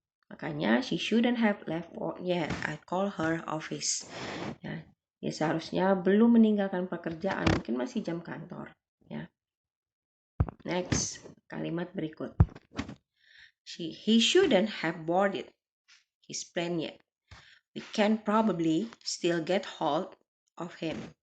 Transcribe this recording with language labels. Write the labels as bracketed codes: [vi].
[id] Makanya [en] she shouldn't have left work yet. I call her office. [id] Ya, dia seharusnya belum meninggalkan pekerjaan, mungkin masih jam kantor. Ya. Next, kalimat berikut. [en] He shouldn't have boarded his plane yet. We can probably still get hold of him.